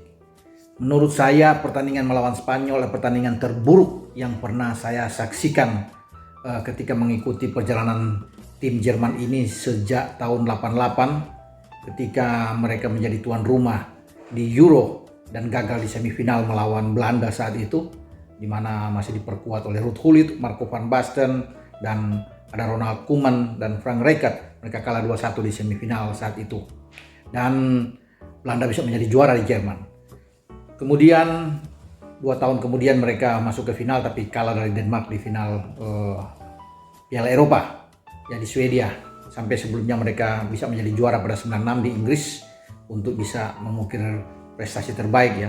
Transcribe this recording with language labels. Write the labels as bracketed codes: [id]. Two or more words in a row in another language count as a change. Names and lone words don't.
[id] Menurut saya pertandingan melawan Spanyol adalah pertandingan terburuk yang pernah saya saksikan ketika mengikuti perjalanan tim Jerman ini sejak tahun 88 ketika mereka menjadi tuan rumah di Euro dan gagal di semifinal melawan Belanda saat itu, di mana masih diperkuat oleh Ruud Gullit, Marco van Basten, dan ada Ronald Koeman dan Frank Rijkaard. Mereka kalah 2-1 di semifinal saat itu. Dan Belanda bisa menjadi juara di Jerman. Kemudian 2 tahun kemudian mereka masuk ke final tapi kalah dari Denmark di final Piala Eropa ya di Swedia. Sampai sebelumnya mereka bisa menjadi juara pada 96 di Inggris untuk bisa mengukir prestasi terbaik ya.